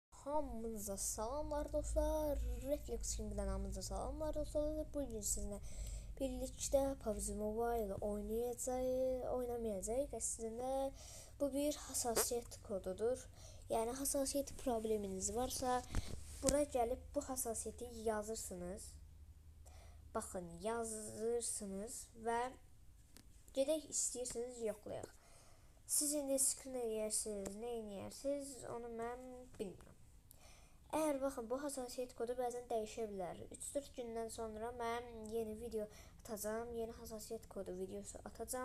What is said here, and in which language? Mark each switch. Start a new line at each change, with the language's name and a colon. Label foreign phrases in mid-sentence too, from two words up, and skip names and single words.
Azerbaijani: Hamınıza salamlar dostlar. Reflex King'den hamınıza salamlar dostlar.
Turkish: Bugün sizinle birlikte PUBG Mobile oynamayacağız. Aslında bu bir hassasiyet kodudur. Yani hassasiyet probleminiz varsa buraya gelip bu hassasiyeti yazırsınız.
Azerbaijani: Bakın yazırsınız ve gedək istəyirsiniz yoxlayaq. Siz indi screen eləyirsiniz, nə eləyirsiniz, onu mən bilmirəm. Eğer bakın bu hassasiyet kodu bəzən dəyişə bilər. 3-4 gündən sonra mən yeni video atacağım, yeni hassasiyet kodu videosu atacağım.